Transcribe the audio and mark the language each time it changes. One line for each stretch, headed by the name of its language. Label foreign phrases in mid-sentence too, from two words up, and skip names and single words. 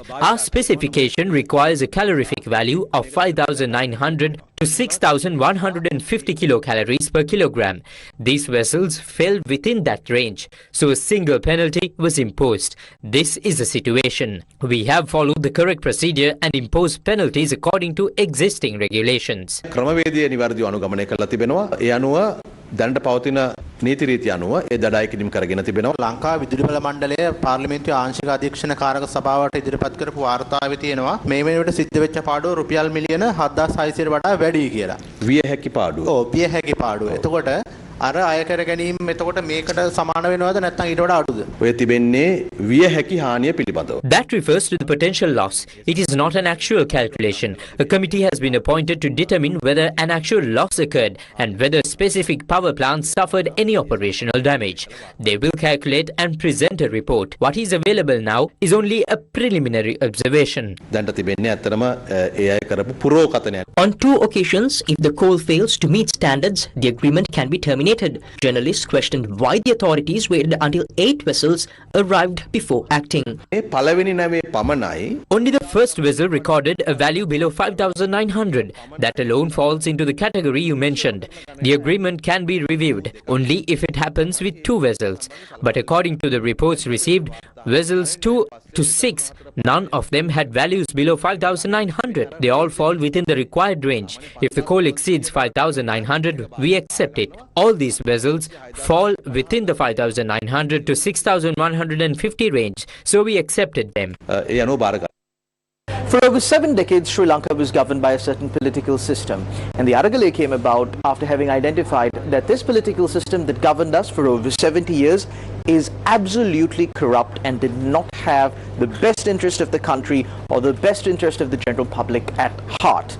English: Our specification requires a calorific value of 5,900 to 6,150 kilocalories per kilogram. These vessels fell within that range, so a single penalty was imposed. This is the situation. We have followed the correct procedure and imposed penalties according to existing regulations.
Sinhala: ක්‍රමවේදය නිවැරදිව අනුගමනය කරලා තිබෙනවා. ඒ අනුව දැනට පවතින නීති රීති අනුව ඒ දඩායි කිරීම කරගෙන තිබෙනවා. ලංකා විදුලි බල මණ්ඩලය පාර්ලිමේන්තුවේ ආංශික අධ්‍යක්ෂණ කාරක සභාවට ඉදිරිපත් කරපු වාර්තාවේ තියෙනවා මේ වෙනුවට සිද්ධ වෙච්ච පාඩුව රුපියල් මිලියන 7,600ට වඩා වැඩි කියලා. විය හැකි පාඩුව. ඔව් විය හැකි පාඩුව. එතකොට අර අය කර ගැනීම එතකොට මේකට සමාන වෙනවද නැත්නම් ඊට වඩා අඩුද? ඔය තිබෙන්නේ විය හැකි හානිය පිළිබඳව.
English: That refers to the potential loss. It is not an actual calculation. A committee has been appointed to determine whether an actual loss occurred and whether specific power plants suffered any operational damage. They will calculate and present a report. What is available now is only a preliminary observation.
Sinhala: දැන්ට තිබෙන්නේ ඇත්තටම ඒ අය කරපු පුරෝකතනයක්.
English: On 2 occasions, if the coal fails to meet standards, the agreement can be terminated. Journalists questioned why the authorities waited until 8 vessels arrived before acting.
Sinhala: මේ පළවෙනි නැවේ පමණයි.
English: Only the first vessel recorded a value below 5,900. That alone falls into the category you mentioned. The agreement can be reviewed only if it happens with 2 vessels. But according to the reports received, vessels 2 to 6, none of them had values below 5,900. They all fall within the required range. If the coal exceeds 5,900, we accept it. All these vessels fall within the 5,900 to 6,150 range, so we accepted them.
Sinhala: ඒ අනුව බාර ගන්න.
English: For over 7 decades, Sri Lanka was governed by a certain political system. And the Aragale came about after having identified that this political system that governed us for over 70 years is absolutely corrupt and did not have the best interest of the country or the best interest of the general public at heart.